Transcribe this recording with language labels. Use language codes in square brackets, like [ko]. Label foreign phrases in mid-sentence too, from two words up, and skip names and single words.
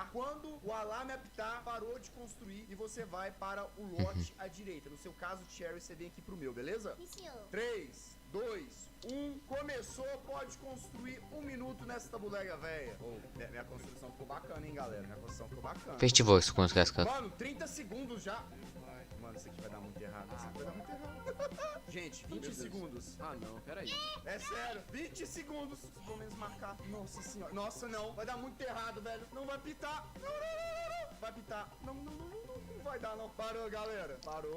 [pt] Quando o alarme apitar, parou de construir e você vai para o lote à direita. No seu caso, Cherry, você vem aqui pro meu, beleza? 3, 2, 1, começou, pode construir 1 minuto nessa tabuleira, velha. Minha construção ficou bacana, hein, galera? Minha construção ficou bacana. [ro] Festival să construiască. [pt] Mano, 30 segundos já. Mano, isso aqui vai dar muito errado. Isso aqui vai dar muito errado. Gente, 20 segundos. Ah, não, peraí. É sério, 20 segundos. Pelo menos marcar. Nossa senhora. Nossa, não. Vai dar muito errado, velho. Não vai pitar. Não. Vai pitar. Não vai dar, não. Parou, galera. Parou.